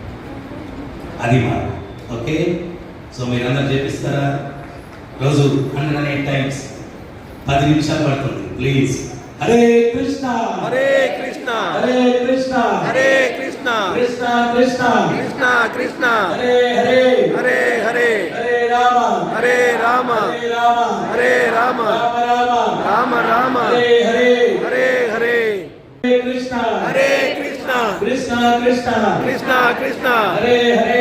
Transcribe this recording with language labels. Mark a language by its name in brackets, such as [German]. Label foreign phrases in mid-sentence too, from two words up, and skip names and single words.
[Telugu] అది మాట. ఓకే, సో మీరందరూ చేపిస్తారా? రోజు 108 times 10 నిమిషాలు పడుతుంది. ప్లీజ్. [Sanskrit] హరే కృష్ణ హరే కృష్ణ హరే కృష్ణ హరే కృష్ణ కృష్ణ కృష్ణ కృష్ణ కృష్ణ హరే హరే హరే హరే హరే రామ హరే రామ హరే రామ హరే రామ రామ రామ రామ రామ హరే హరే హరే హరే హరే కృష్ణ హరే కృష్ణ కృష్ణ కృష్ణ కృష్ణ కృష్ణ హరే హరే